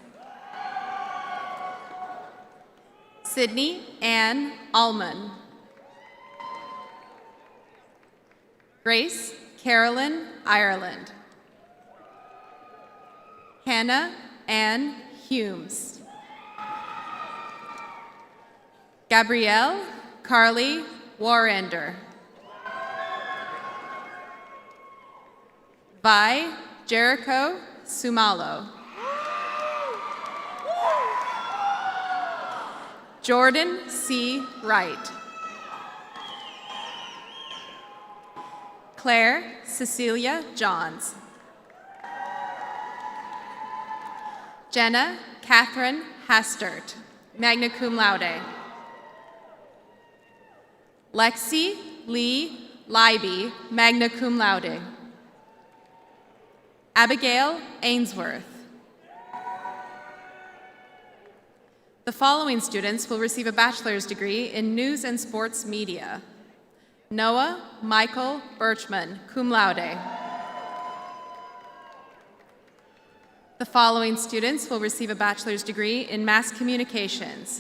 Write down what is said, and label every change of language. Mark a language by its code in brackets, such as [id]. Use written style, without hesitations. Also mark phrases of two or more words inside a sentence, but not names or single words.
[en] Sydney Ann Allman. Grace Carolyn Ireland. Hannah Ann Humes. Gabrielle Carly Warrender. Vi Jericho Sumalo. Jordan C. Wright. Claire Cecilia Johns. Jenna Catherine Hastert, [la] magna cum laude. [en] Lexi Lee Leiby, [la] magna cum laude. [en] Abigail Ainsworth. The following students will receive a bachelor's degree in News and Sports Media. Noah Michael Birchman, [la] cum laude. [en] The following students will receive a bachelor's degree in Mass Communications.